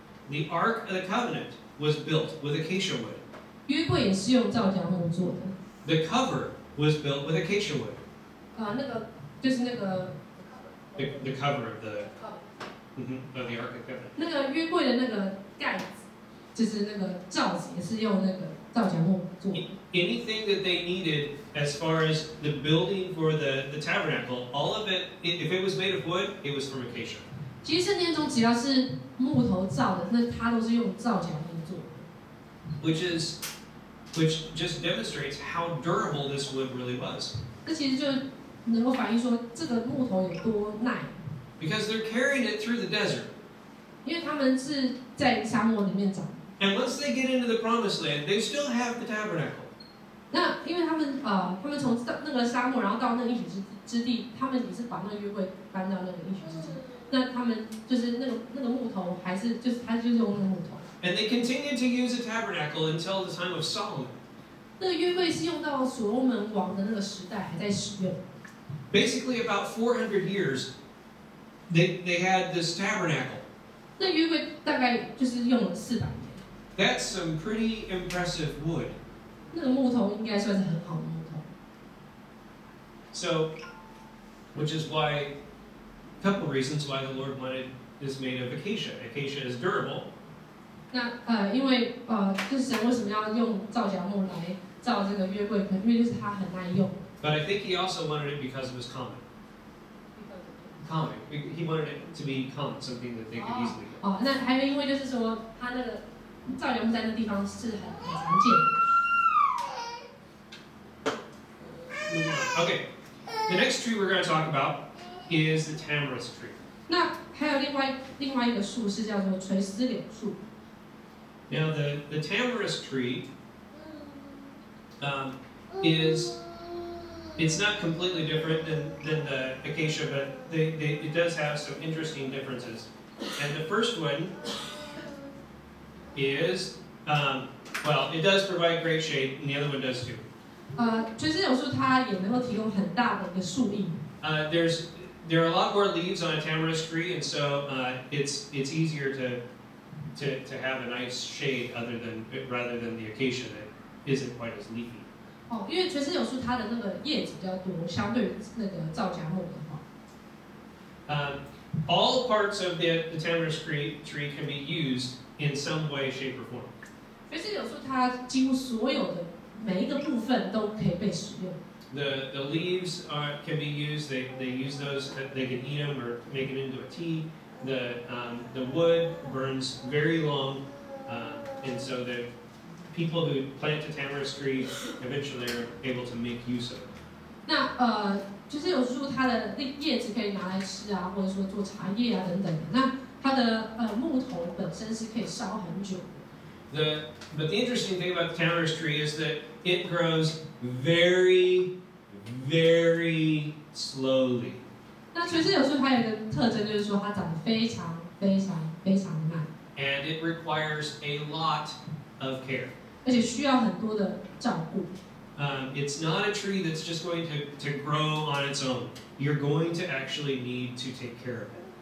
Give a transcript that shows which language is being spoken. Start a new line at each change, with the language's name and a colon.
English: The Ark of the Covenant was built with acacia wood.
Chinese: 约柜也是用皂荚木做的。
English: The cover was built with acacia wood.
Chinese: 那个就是那个
English: the cover of the Ark of the Covenant.
Chinese: 那个约柜的那个盖子，就是那个罩子，也是用那个皂荚木做的。
English: Anything that they needed as far as the building for the tabernacle, all of it, if it was made of wood, it was from acacia.
Chinese: 其实圣殿中只要是木头造的，那它都是用皂荚木做的。
English: Which just demonstrates how durable this wood really was.
Chinese: 这其实就能够反映说这个木头有多耐，
English: because they're carrying it through the desert.
Chinese: 因为他们是在沙漠里面长。
English: And once they get into the promised land, they still have the tabernacle.
Chinese: 那因为他们从那个沙漠，然后到那个应许之地，他们也是把那个约柜搬到那个应许之地。那他们就是那个木头，还是就是他就是用那个木头。
English: And they continued to use the tabernacle until the time of Solomon.
Chinese: 那个约柜是用到所罗门王的那个时代还在使用。
English: Basically, about 400 years, they had this tabernacle.
Chinese: 那约柜大概就是用了400年。
English: That's some pretty impressive wood.
Chinese: 那个木头应该算是很好的木头。
English: So, which is why, a couple reasons why the Lord wanted this made of acacia. Acacia is durable.
Chinese: 那因为就是神为什么要用皂荚木来造这个约柜？因为就是它很耐用。
English: But I think he also wanted it because it was common. Common. He wanted it to be common, something that they could easily do.
Chinese: 哦，那还有因为就是说它那个皂荚木在那地方是很常见的。
English: Okay, the next tree we're going to talk about is the tamarisk tree.
Chinese: 那还有另外一个树是叫做垂丝柳树。
English: Now the tamarisk tree it's not completely different than the acacia, but it does have some interesting differences. And the first one is, well, it does provide great shade, and the other one does too.
Chinese: 垂丝柳树它也能够提供很大的一个树荫。
English: There are a lot more leaves on a tamarisk tree, and so it's easier to have a nice shade rather than the acacia that isn't quite as leafy.
Chinese: 哦，因为垂丝柳树它的那个叶子比较多，相对于那个皂荚木的话。
English: All parts of the tamarisk tree can be used in some way, shape, or form.
Chinese: 垂丝柳树它几乎所有的每一个部分都可以被使用。
English: The leaves can be used. They use those. They can eat them or make it into a tea. The wood burns very long, and so the people who plant the tamarisk tree eventually are able to make use of it.
Chinese: 那垂丝柳树它的叶子可以拿来吃啊，或者说做茶叶啊等等的。那它的木头本身是可以烧很久的。
English: But the interesting thing about the tamarisk tree is that it grows very, very slowly.
Chinese: 那垂丝柳树它有一个特征，就是说它长得非常非常非常慢，
English: And it requires a lot of care.
Chinese: 而且需要很多的照顾。
English: It's not a tree that's just going to grow on its own. You're going to actually need to take care of it.